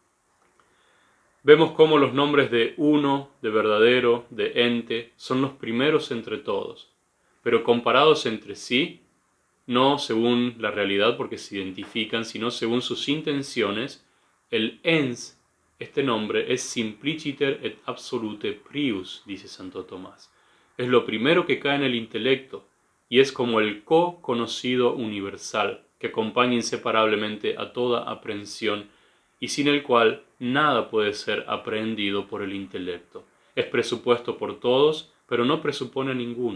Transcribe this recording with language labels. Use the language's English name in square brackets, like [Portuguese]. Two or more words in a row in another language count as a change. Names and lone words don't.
[Spanish] Vemos cómo los nombres de uno, de verdadero, de ente, son los primeros entre todos, pero comparados entre sí, no según la realidad porque se identifican, sino según sus intenciones, el ens, este nombre, es [Latin] simpliciter et absolute prius, [Spanish] dice Santo Tomás. Es lo primero que cae en el intelecto, y es como el co-conocido universal, que acompaña inseparablemente a toda aprehensión, y sin el cual nada puede ser aprehendido por el intelecto. Es presupuesto por todos, pero no presupone a ninguno.